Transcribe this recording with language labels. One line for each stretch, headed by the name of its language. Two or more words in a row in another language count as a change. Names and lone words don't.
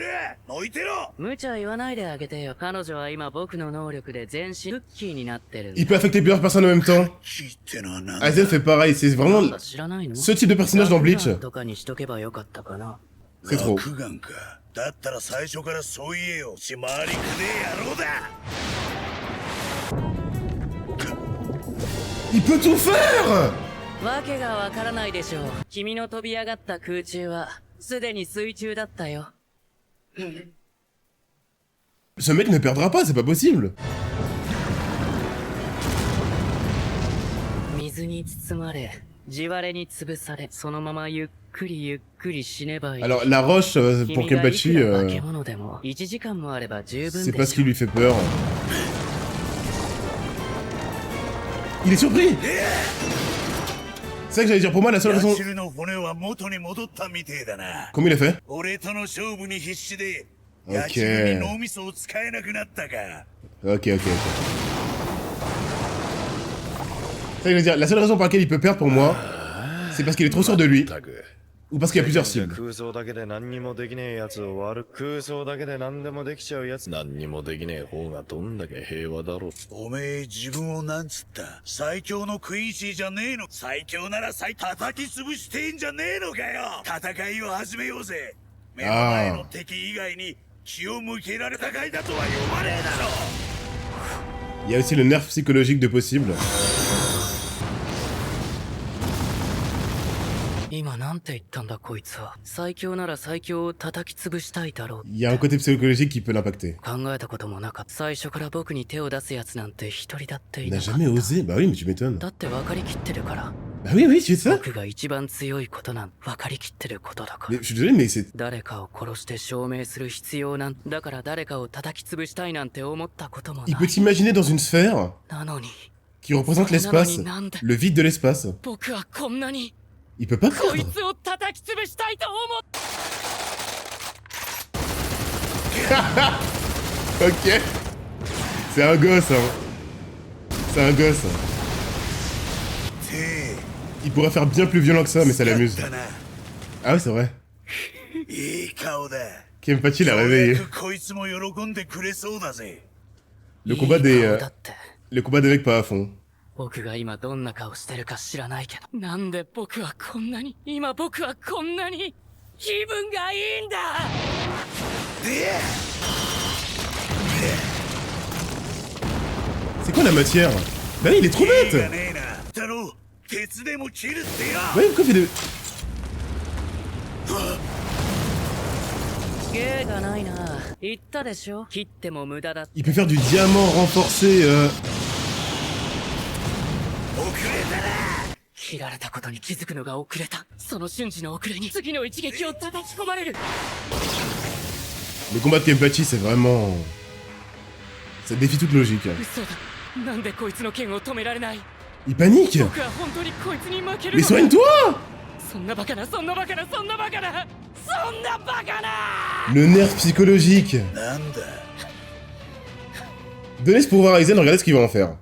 Japanese: どいてろ。無茶言わないであげてよ。彼女は今僕の能力で全身クッキーになってるんだ。
French: il peut affecter plusieurs personnes en même temps.
Japanese: キーってのは何だ。
French: Aizen fait pareil, c'est vraiment
Japanese: 知らないの
French: ce type de personnage dans Bleach.
Japanese: とかにしとけばよかったかな。
French: C'est trop.
Japanese: 落眼か。だったら最初からそう言えよ。ち回りくねえ野郎だ。
French: Il peut tout faire!
Japanese: わけがわからないでしょう。君の飛び上がった空中はすでに水中だったよ。
French: Ce mec ne perdra pas, c'est pas possible.
Japanese: 水に包まれ、地割れに潰され、そのままゆっくり死ねばいい。
French: Alors la roche pour
Japanese: 君がい Kenpachi, くら化け物でも1時間もあれば十分
French: c'est
Japanese: で
French: pas ce
Japanese: し
French: qui
Japanese: ょ。
French: lui fait peur. Il est surpris! C'est ça que j'allais dire, pour moi la seule
Japanese: ヤ
French: raison...
Japanese: シルの骨は元に戻ったみてえだな。
French: Comment il a fait?
Japanese: 俺との勝負に必死で焼き食いに脳みそを使えなくなったか。
French: Ok. Ça, je veux dire, la seule raison pour laquelle il peut perdre pour moi, c'est parce qu'il est trop sûr de lui,
Japanese: たく
French: ou parce qu'il y a plusieurs cibles.
Japanese: 空想だけで何にもできねえやつを悪く空想だけで何でもできちゃうやつ何にもできねえ方がどんだけ平和だろう。おめえ自分をなんつった？最強のクイーンシーじゃねえの？最強なら叩き潰してんじゃねえのかよ。戦いを始めようぜ。目の前の敵以外に気を向けられた戦いだとは呼ばねえだろ。
French: Il y a aussi le nerf psychologique de possible.
Japanese: 今なんて言ったんだこいつは。最強なら最強を叩き潰したいだろう。
French: Il y a un côté psychologique qui peut l'impacter.
Japanese: 考えたこともなかった。最初から僕に手を出すやつなんて一人だってい
French: Il
Japanese: な
French: n'a
Japanese: かった。
French: jamais osé. Bah oui, mais tu m'étonnes.
Japanese: だって分かりきってるから。
French: Bah oui, tu sais ça.
Japanese: 僕が一番強いことなん分かりきってることだから。
French: Mais je suis désolé, mais c'est...
Japanese: 誰かを殺して証明する必要なんだから誰かを叩き潰したいなんて思ったことも
French: Il
Japanese: な
French: peut
Japanese: い。
French: t'imaginer dans une sphère
Japanese: なのに
French: qui représente l'espace, le vide de l'espace.
Japanese: 僕はこんなに
French: Il peut pas
Japanese: こい
French: perdre.
Japanese: つを叩き潰したいと思っ
French: Ok. C'est un gosse, hein. C'est un gosse.
Japanese: て
French: Il pourrait faire bien plus violent que ça, mais ça
Japanese: え
French: l'amuse.
Japanese: だな。
French: Ah ouais, c'est vrai.
Japanese: いい顔だ。
French: Kenpachi l'a
Japanese: ようや
French: réveillé.
Japanese: くこいつも喜んでくれそうだぜ。
French: Le combat des...
Japanese: いい顔だって
French: le combat des mecs pas à fond.
Japanese: 僕が今どんな顔してるか知らないけど、なんで僕はこんなに、今僕はこんなに気分がいいんだ。
French: C'est quoi la matière? Bah oui, il est trop
Japanese: いいが
French: bête.
Japanese: ねえな。だろう、鉄でも切るってよ。 Ouais, pourquoi il fait des... 芸がないな。言ったでしょ、切っても無駄だ。
French: Il peut faire du diamant renforcé,
Japanese: 遅れたな。切られたことに気づくのが遅れた。その瞬時の遅れに次の一撃を叩き込まれる。
French: Le combat de Kenpachi, c'est vraiment... Ça défie toute logique.
Japanese: 嘘だ。なんでこいつの剣を止められない。
French: Il panique.
Japanese: 僕は本当にこいつに負ける
French: Mais
Japanese: の。
French: soigne-toi.
Japanese: そんなバカな、そんなバカな、そんなバカな、そんなバカな。
French: Le nerf psychologique.
Japanese: なんだ。
French: Donnez ce pouvoir à Aizen, regardez ce qu'il va en faire.